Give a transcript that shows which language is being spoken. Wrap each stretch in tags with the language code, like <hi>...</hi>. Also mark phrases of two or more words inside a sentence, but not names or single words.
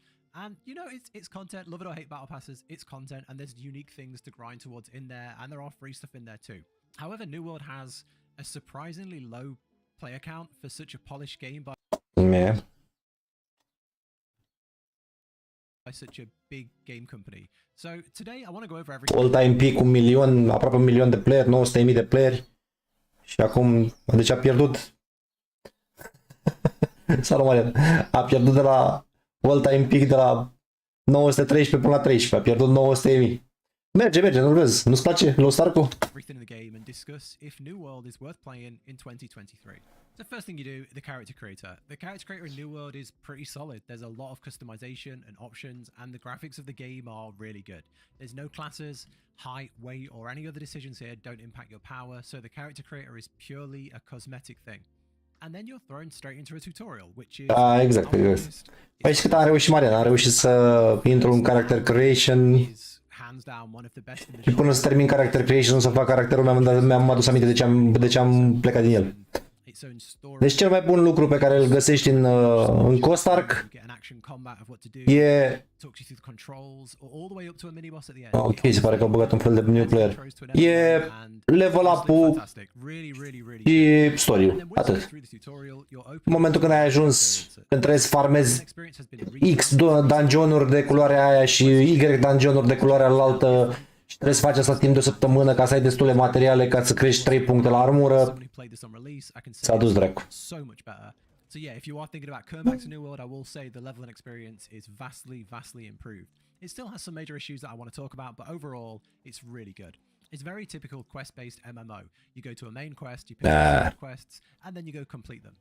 <en>And you know, it's content, love it or hate battle passes, it's content, and there's unique things to grind towards in there, and there are free stuff in there too. However, New World has a surprisingly low player count for such a polished game by such a big game company. So today I want to go over everything. All-time peak,</en> <ro>1 milion, aproape 1 milion de player, 900.000 de playeri. Și acum, deci a pierdut. Salut, a pierdut de la</ro> <en>all-time peak</en> <ro>de la 913 până la 13, a pierdut 900.000. Merge, nu vezi, nu-ți place Lost Ark-ul?</ro> <en>Everything in the game and discuss if New World is worth playing in 2023. The first thing you do, the character creator. The character creator in New World is pretty solid. There's a lot of customization and options, and the graphics of the game are really good. There's no classes, height, weight, or any other decisions here don't impact your power, so the character creator is purely a cosmetic thing. And then you're thrown straight into a tutorial, which is...</en> <ro>Da, exact. Aici cât am reușit Marian, am reușit să intru în</ro> <en>character creation</en> <ro>și până să termin</ro> <en>character creation,</en> <ro>să fac caracterul, mi-am adus aminte de ce am plecat din el. Deci cel mai bun lucru pe care îl găsești în Lost Ark e... Ok, se pare că au băgat un fel de</ro> <en>new player.</en> <ro>E</ro> <en>level up-</en> <ro>ul și story-ul, atât. În momentul când ai ajuns, când trebuie să farmezi X dungeon-uri de culoarea aia și Y dungeon-uri de culoarea alaltă și trebuie să faci asta timp de o săptămână ca să ai destule materiale ca să crești 3 puncte la armură, s-a dus dracu.</ro> <en>So yeah, if you are thinking about coming back to New World, I will say the level and experience is vastly improved. It still has some major issues that I want to talk about, but overall, it's really good. It's very typical quest-based MMO. You go to a main quest, you pick up side quests, and then you go complete them.</en>